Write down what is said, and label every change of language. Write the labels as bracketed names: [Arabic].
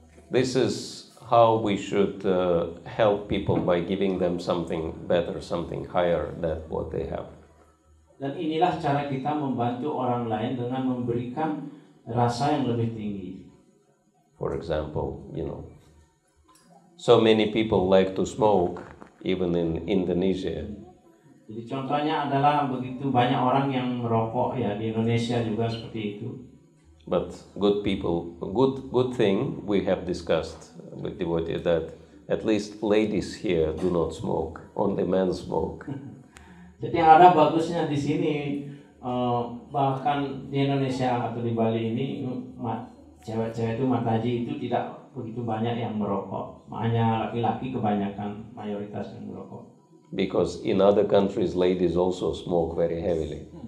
[English] This is how we should help people by giving them something better, something higher than what they have. [Indonesian] Dan inilah cara kita membantu orang lain dengan memberikan rasa yang lebih tinggi. [English] For example, so many people like to smoke, even in Indonesia. [Indonesian] Jadi contohnya adalah begitu banyak orang yang merokok ya, di Indonesia juga seperti itu. [English] But good people, good thing we have discussed with devotee that at least ladies here do not smoke, only men smoke. [Indonesian] Jadi yang ada bagusnya di sini, bahkan di Indonesia atau di Bali ini cewek-cewek itu mataji itu tidak begitu banyak yang merokok, hanya laki-laki kebanyakan mayoritas yang merokok. [English] Because in other countries ladies also smoke very heavily.